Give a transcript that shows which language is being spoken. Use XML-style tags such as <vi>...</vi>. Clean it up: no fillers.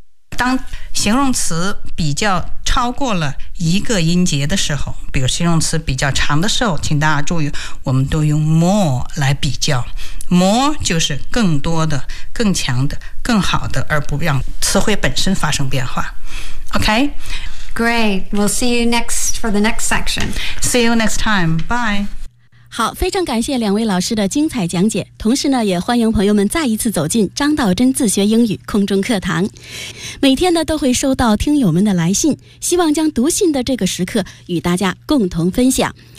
<zh>当形容词比较超过了一个音节的时候比如形容词比较长的时候请大家注意我们都用 more 来比较。 More 就是更多的、更强的、更好的，而不让词汇本身发生变化。</zh> <en>Okay? Great. We'll see you next for the next section. See you next time. Bye.</en> <zh>好，非常感谢两位老师的精彩讲解。同时呢，也欢迎朋友们再一次走进张道真自学英语空中课堂。每天呢，都会收到听友们的来信，希望将读信的这个时刻与大家共同分享。</zh>